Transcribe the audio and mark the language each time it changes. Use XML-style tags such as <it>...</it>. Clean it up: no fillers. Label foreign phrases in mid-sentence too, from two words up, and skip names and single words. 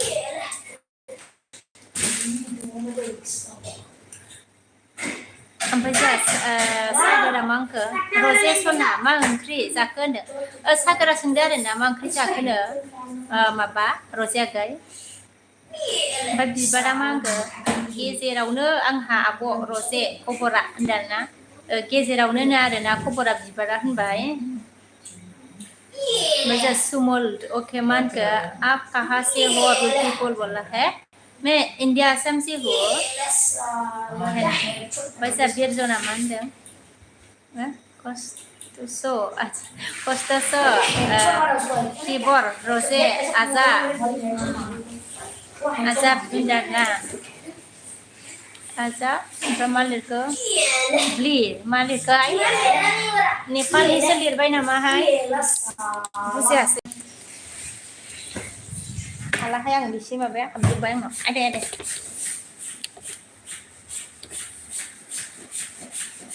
<brx>ओमफ्राय जा सागोरा मा होनखो रजे सना मा ओंख्रि जाखो होनदों सागोरा सोंदों आरोना मा ओंख्रि जाखोनो माबा रजे आगै ओमफ्राय बिबारा मा होनखो गेजेरावनो आंहा आब' रजे खबरा होनदों आरोना गेजेरावनो आरोना खबरा बिबारा होनबाय ओमफ्राय जा सुमल ओके मा होनखो</brx> <hi>आप कहाँ से हो ब्यूटीफुल बोला है मैं इंडिया आसाम से हो</hi> <brx>बायसा बिरजना मा होनदों खस्थ'सो खिबर रजे आजाब होनदोंना आजाब ओमफ्राय मा लिरखो मा लिरखो नेपालिसो लिरबाय नामाहाय बुजियासै हालाहाय आं बिसि माबाया हाबजोब्बाय आंनाव आदे</brx>